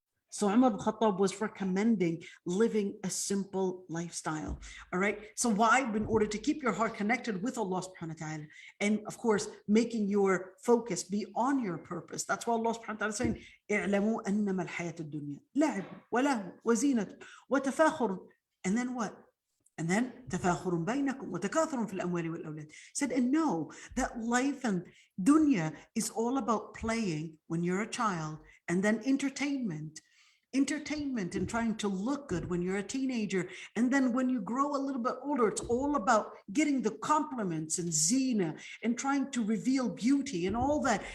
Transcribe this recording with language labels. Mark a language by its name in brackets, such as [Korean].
[English] So Umar al-Khattab was recommending living a simple lifestyle. All right. So why? In order to keep your heart connected with Allah subhanahu wa ta'ala. And of course, making your focus be on your purpose. That's why Allah subhanahu wa ta'ala is saying, [Arabic] اعلموا أنما الحياة الدنيا لعب ولهو وزينة وتفاخر. [English] And then what? And then [Arabic] تفاخر بينكم وتكاثر في الأموال والأولاد. [English] Said, and know that life and dunya is all about playing when you're a child, and then entertainment and trying to look good when you're a teenager. And then when you grow a little bit older, it's all about getting the compliments and zina and trying to reveal beauty and all that.